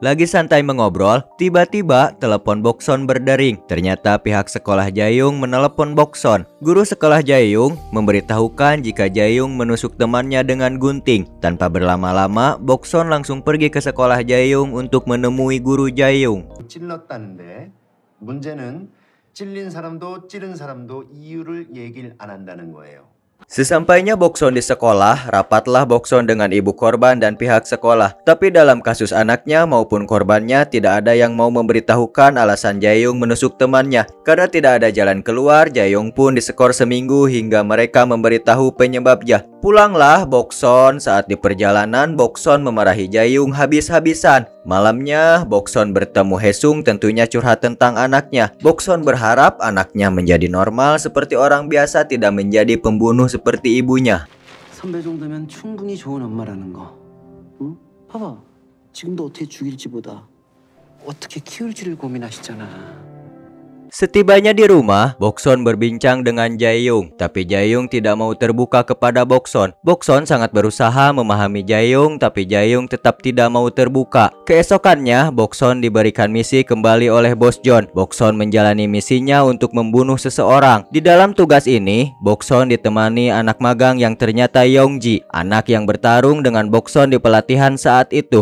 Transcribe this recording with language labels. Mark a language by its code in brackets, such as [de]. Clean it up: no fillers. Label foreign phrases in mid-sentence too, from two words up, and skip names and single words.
[id] Lagi santai mengobrol, tiba-tiba telepon Bokson berdering. Ternyata pihak sekolah Jae-young menelepon Bokson. Guru sekolah Jae-young memberitahukan jika Jae-young menusuk temannya dengan gunting. Tanpa berlama-lama, Bokson langsung pergi ke sekolah Jae-young untuk menemui guru Jae-young. [ko] 찔렀다는데 문제는 찔린 사람도 찌른 사람도 이유를 얘기를 안 한다는 거예요. [id] Sesampainya Bokson di sekolah, rapatlah Bokson dengan ibu korban dan pihak sekolah. Tapi dalam kasus anaknya maupun korbannya tidak ada yang mau memberitahukan alasan Jae-young menusuk temannya. Karena tidak ada jalan keluar, Jae-young pun disekor seminggu hingga mereka memberitahu penyebabnya. Pulanglah Bokson. Saat di perjalanan, Bokson memarahi Jae-young habis-habisan. Malamnya, Bokson bertemu Haesung, tentunya curhat tentang anaknya. Bokson berharap anaknya menjadi normal seperti orang biasa, tidak menjadi pembunuh seperti ibunya. [ko] 선배 정도면 충분히 좋은 엄마라는 거. 응? 봐봐. 지금도 어떻게 죽일지보다 어떻게 키울지를 고민하시잖아. [id] Setibanya di rumah, Bokson berbincang dengan Jae-young. Tapi Jae-young tidak mau terbuka kepada Bokson. Bokson sangat berusaha memahami Jae-young, tapi Jae-young tetap tidak mau terbuka. Keesokannya, Bokson diberikan misi kembali oleh Bos John. Bokson menjalani misinya untuk membunuh seseorang. Di dalam tugas ini, Bokson ditemani anak magang yang ternyata Yongji, anak yang bertarung dengan Bokson di pelatihan saat itu.